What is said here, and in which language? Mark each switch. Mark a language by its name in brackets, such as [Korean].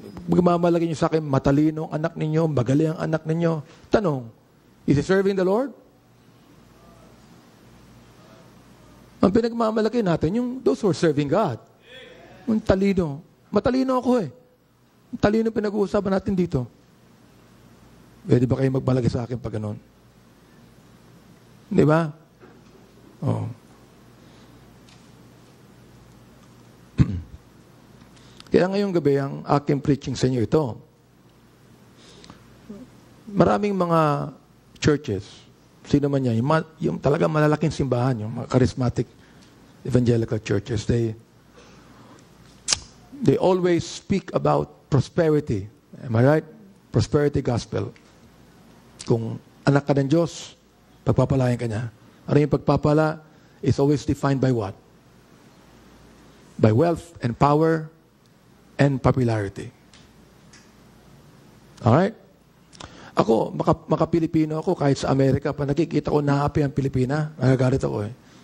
[Filipino] Magmamalaki niyo sa akin, matalino ang anak ninyo, magaling ang anak ninyo. [English] Tanong, is he serving the Lord? [Filipino] Ang pinagmamalaki natin, yung [English] those who are serving God. [Filipino] Yung talino. Matalino ako eh. Talino pinag-uusapan natin dito. Pwede ba kayo magmalaki sa akin pag ganon? Di ba? Oo. Kaya ngayong gabi, ang aking preaching sa inyo ito. Maraming mga churches, sino man yan, yung talagang malalaking simbahan, yung mga charismatic evangelical churches, [English] they always speak about prosperity. Am I right? Prosperity gospel. [Filipino] Kung anak ka ng Diyos, pagpapalayan ka niya. Ano yung pagpapala? [English] Is always defined by what? By wealth and power and popularity. [Filipino] Alright? Ako, maka-Pilipino ako, kahit sa Amerika, pa nakikita ko naapi ang Pilipina, nagagalit ako eh.